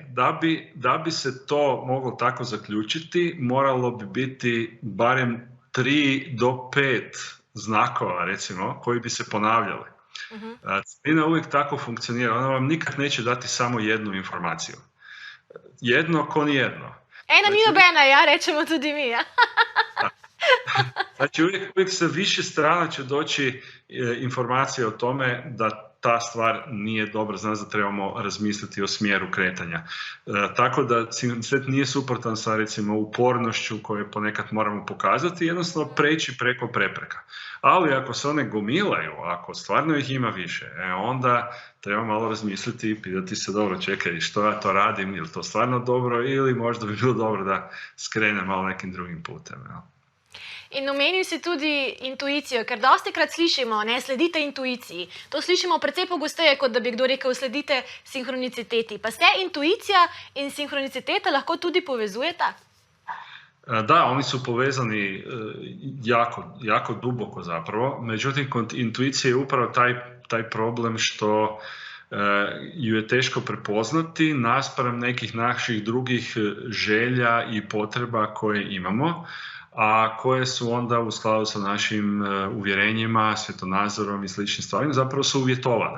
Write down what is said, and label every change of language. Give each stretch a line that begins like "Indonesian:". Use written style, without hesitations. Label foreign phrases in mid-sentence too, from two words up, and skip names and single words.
Croatian: Da bi se to moglo tako zaključiti, moralo bi biti barem 3 do 5 znakova, recimo, koji bi se ponavljali. Celina uvijek tako funkcionira, ona vam nikad neće dati samo jednu informaciju. Jedno ko nijedno.
Slovenian: Ena ni nobena, ja, rečemo tudi mi. Ja.
Croatian: Znači uvijek sa više strana će doći informacija o tome da ta stvar nije dobra, znači da trebamo razmisliti o smjeru kretanja. Tako da sinhronicitet nije suprotan sa recimo upornošću koju ponekad moramo pokazati, jednostavno preći preko prepreka. Ali ako se one gomilaju, ako stvarno ih ima više, onda treba malo razmisliti i pitati se, dobro, čekaj, što ja to radim, je li to stvarno dobro ili možda bi bilo dobro da skrenem malo nekim drugim putem.
Slovenian: Ja. In omenil si tudi intuicijo, ker dostikrat slišimo, ne sledite intuiciji. To slišimo precej pogosteje, kot da bi kdo rekel, sledite sinhroniciteti. Pa se intuicija in sinhroniciteta lahko tudi povezujeta?
Croatian: Da, oni su povezani jako duboko zapravo. Međutim, kod intuicije je upravo taj problem što ju je teško prepoznati naspram nekih naših drugih želja i potreba koje imamo, a koje su onda u skladu sa našim uvjerenjima, svjetonazorom i sličnim stvarima zapravo su uvjetovane.